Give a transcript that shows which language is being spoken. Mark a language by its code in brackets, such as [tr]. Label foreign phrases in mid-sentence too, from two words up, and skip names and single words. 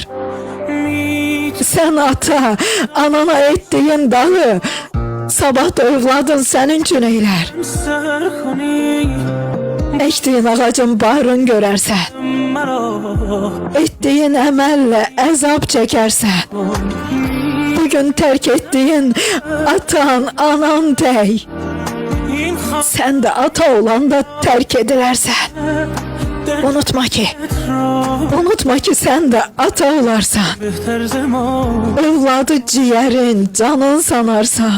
[az] Sen ata, anana ettiğin dağı sabah da övladın sənin üçün eylər. Ektiğin ağacın bahrın görərsən, ettiğin əməllə əzab çəkərsən. [tr] Bugün terk ettiğin atan, anan tək. [az] Sen de ata olanda terk edilərsən. [tr] Unutma ki sen de ata olarsan. Övladı ciğerin, canın sanarsan.